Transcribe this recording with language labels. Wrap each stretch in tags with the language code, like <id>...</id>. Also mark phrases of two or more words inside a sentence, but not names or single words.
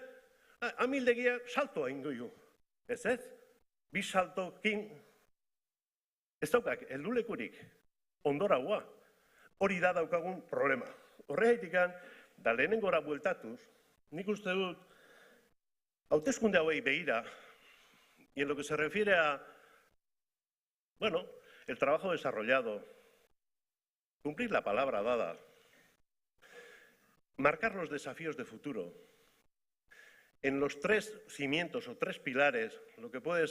<eu>Amildegia saltoa ingo ju. Ez ez? Bi saltokin ez daukak heldulekurik ondoragoa. Hori da daukagun problema. Horregatik da lehenengora bueltatuz, nik uste dut hauteskunde hauei begira,</eu> <es>y en lo que se refiere a, bueno, el trabajo desarrollado, cumplir la palabra dada, marcar los desafíos de futuro, en los tres cimientos o tres pilares, lo que puede</es>